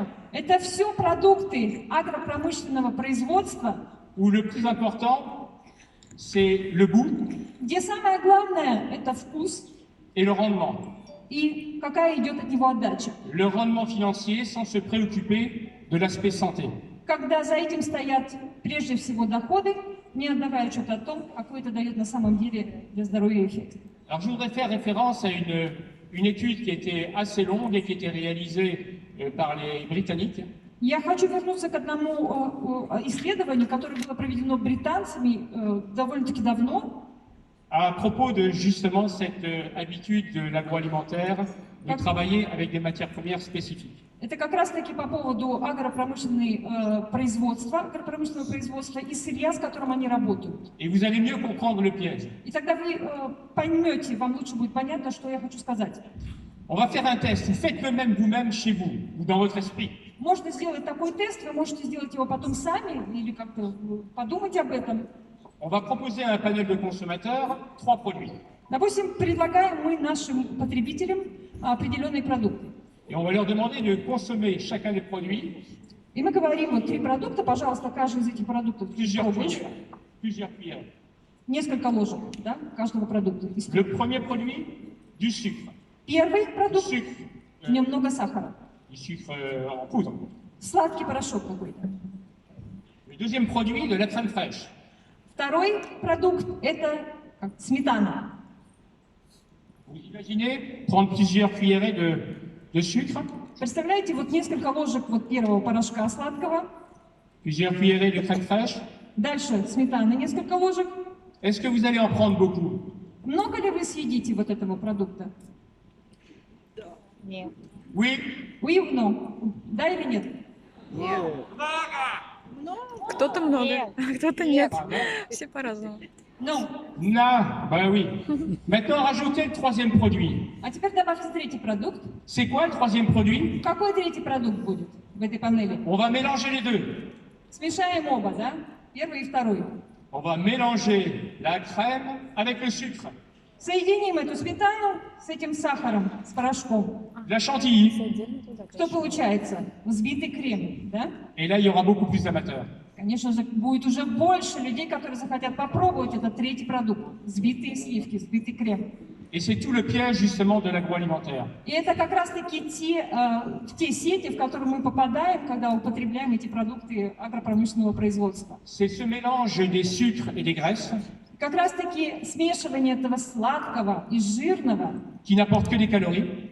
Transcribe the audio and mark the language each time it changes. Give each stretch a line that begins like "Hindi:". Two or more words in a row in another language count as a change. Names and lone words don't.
Russian: Это все продукты агропромышленного производства,
French: où le plus important, c'est le goût
Russian: где самое главное – это вкус
French: et le rendement.
Russian: и какая идет от него отдача.
French: Le rendement financier sans se préoccuper de l'aspect santé.
Russian: Когда за этим стоят прежде всего доходы, не отдавая отчет о том, какой это дает на самом деле для здоровья эффект.
French: Alors je voudrais faire référence à une étude qui était assez longue et qui était réalisée par les Britanniques.
Russian: Я хочу вернуться к одному исследованию, которое было проведено британцами довольно-таки давно,
French: À propos de justement cette habitude de l'agroalimentaire de travailler avec des matières premières spécifiques.
Russian: Это как раз-таки по поводу агропромышленного производства и сырья, с которым они работают.
French: Et vous allez mieux comprendre le piège.
Russian: И тогда вы поймете, вам лучше будет понятно, что я хочу сказать.
French: On va faire un test. Vous faites le même vous-même chez vous ou dans votre esprit.
Russian: Можно сделать такой тест, вы можете сделать его потом сами или как-то подумать об этом.
French: On va proposer à un panel de consommateurs 3 produits.
Russian: Допустим, предлагаем мы нашим потребителям определенные продукты.
French: Et on va leur demander de consommer chacun des produits
Russian: И мы говорим, вот 3 продукта, пожалуйста, каждый из этих продуктов
French: plusieurs
Russian: пробуешь.
French: cuillères. Plusieurs cuillères.
Russian: Несколько ложек, да, каждого продукта. из
French: Le
Russian: трех.
French: premier produit, du sucre.
Russian: Первый
French: Du
Russian: продукт,
French: sucre,
Russian: в нем много сахара.
French: du sucre en poudre.
Russian: Sладкий порошок какой-то.
French: Le deuxième produit, de la crème fraîche.
Russian: Второй продукт – это как сметана.
French: Vous imaginez prendre plusieurs cuillerées de sucre,
Russian: Представляете, вот несколько ложек вот первого порошка сладкого,
French: plusieurs cuillerées de crème fraîche.
Russian: дальше сметаны несколько ложек.
French: Est-ce que vous allez en prendre beaucoup?
Russian: Много ли вы съедите вот этого продукта? Нет.
French: Oui. Oui ou non?
Russian: Да или нет? Кто-то много, а кто-то нет. Все по-разному.
French: Non. Non, ben oui. Maintenant, rajoutez le troisième produit.
Russian: А теперь добавьте третий продукт.
French: C'est quoi le troisième produit?
Russian: Какой третий продукт будет в этой панели?
French: On va mélanger les deux.
Russian: Смешаем оба, да? Первый и второй.
French: On va mélanger la crème avec le sucre,
Russian: Соединим эту сметану с этим сахаром, с порошком.
French: la chantilly.
Russian: Отдельно туда. Что получается? Взбитый крем, да?
French: Et là, il y aura beaucoup plus d'amateurs.
Russian: Конечно же, будет уже больше людей, которые захотят попробовать этот третий продукт. Взбитые сливки, взбитый крем.
French: Et c'est tout le piège justement de l'agroalimentaire.
Russian: И это как раз-таки те сети, в которые мы попадаем, когда употребляем эти продукты агропромышленного производства.
French: C'est ce mélange des sucres et des graisses
Russian: Как раз-таки смешивание этого сладкого и жирного,
French: qui n'apporte que des calories,